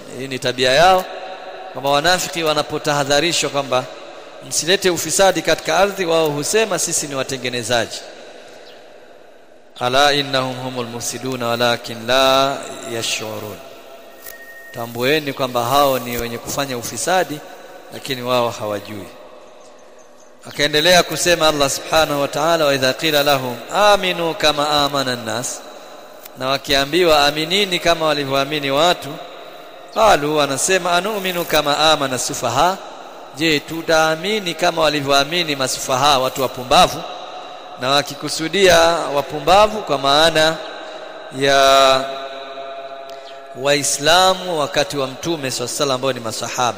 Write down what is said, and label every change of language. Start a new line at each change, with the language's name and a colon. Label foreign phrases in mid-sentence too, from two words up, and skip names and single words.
Swahili: Hii ni tabia yao, kwamba wanafiki wanapotahadharishwa kwamba msilete ufisadi katika ardhi, wao husema sisi ni watengenezaji.
Arabic: ألا إنهم هم المفسدون ولكن لا يشعرون.
Swahili: Tambueni kwamba hao ni wenye kufanya ufisadi, lakini wao hawajui. Akaendelea kusema
Arabic: Allah سبحانه وتعالى وإذا قيل لهم آمنوا كما آمن الناس,
Swahili: na wakiambiwa aminini kama walivyoamini watu, qalu, wanasema
Arabic: أنؤمن كما آمن السفهاء,
Swahili: je tutaamini kama walivyoamini masufaha, watu wapumbavu. Na wakikusudia wapumbavu kwa maana ya Waislamu wakati wa Mtume SAW ambao ni masahaba.